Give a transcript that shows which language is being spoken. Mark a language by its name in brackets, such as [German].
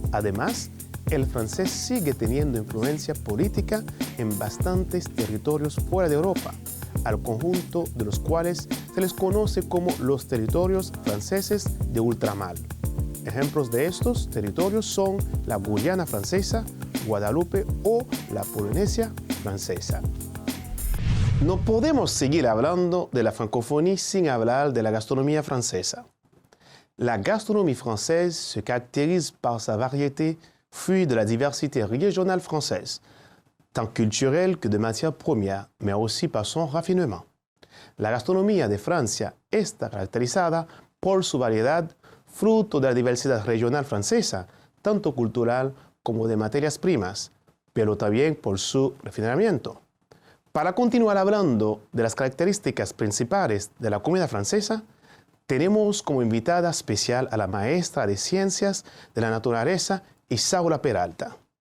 [Spanish] Además, el francés sigue teniendo influencia política en bastantes territorios fuera de Europa, al conjunto de los cuales se les conoce como los territorios franceses de ultramar. Ejemplos de estos territorios son la Guyana francesa, Guadalupe o la Polinesia francesa. No podemos seguir hablando de la francophonie sin hablar de la gastronomía francesa. [French] La gastronomie française se caractérise par sa variété, fruit de la diversité régionale française, tant culturelle que de matières premières, mais aussi par son raffinement. [Spanish] La gastronomía de Francia está caracterizada por su variedad, fruto de la diversidad regional francesa, tanto cultural como de materias primas, pero también por su refinamiento. Para continuar hablando de las características principales de la comida francesa, tenemos como invitada especial a la maestra de Ciencias de la Naturaleza, Isaura Peralta.